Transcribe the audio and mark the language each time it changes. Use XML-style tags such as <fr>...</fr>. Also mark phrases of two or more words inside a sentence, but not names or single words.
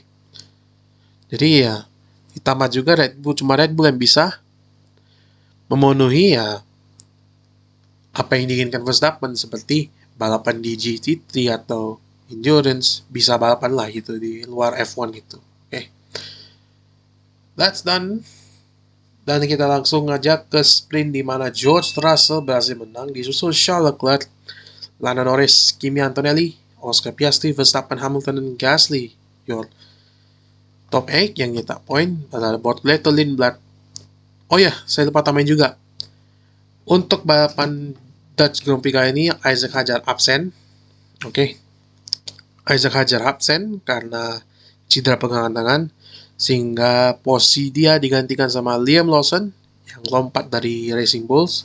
<id>Jadi ya ditambah juga cuma Red Bull yang bisa memenuhi ya apa yang diinginkan Verstappen, seperti balapan di GT3 atau endurance, bisa balapan lah gitu di luar F1 gitu. Oke.</id> <en>That's done.</en> <id>Dan kita langsung aja ke sprint di mana George Russell berhasil menang, disusul Charles Leclerc, Lando Norris, Kimi Antonelli, Oscar Piastri, Verstappen, Hamilton, dan Gasly.</id> <en>Your top 8</en> <id>yang nyetak poin adalah Bortoleto, Lindblad. Oh ya, saya lupa tambahin juga. Untuk balapan Dutch Grand Prix kali ini, Isaac Hadjar absen. Oke. Isaac Hadjar absen karena cedera pegangan tangan, sehingga posisi dia digantikan sama Liam Lawson yang lompat dari Racing Bulls.</id>